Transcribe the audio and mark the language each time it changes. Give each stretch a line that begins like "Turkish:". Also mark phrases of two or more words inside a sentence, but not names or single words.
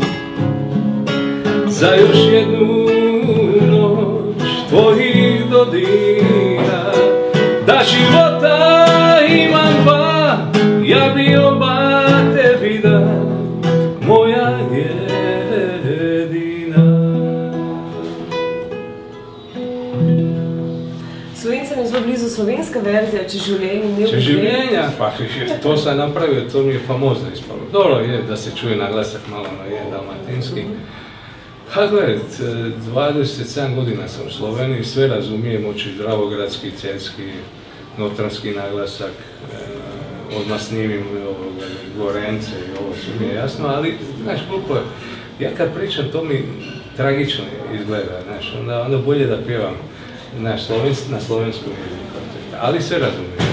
Croatian: Za još jednu noć tvojih dodira. Da života ima dva, ja bi oba tebi dao. Moja jedina.
Slovenian: Slovencem je zelo blizu slovenska verzija, Če življenje ne
Croatian: Če življenja, pa to sam napravio, to mi je famozno ispalo. Dobro je da se čuje naglasak malo na dalmatinski. Ha gledaj, 27 godina sam u Sloveniji, sve razumijem, oči dravogradski, celski, notranski naglasak, odmah snimim Gorence i ovo sve mi je jasno, ali znaš koliko je, ja kad pričam to mi tragično izgleda, znaš, onda bolje da pjevam na slovenskom jeziku, ali sve razumijem.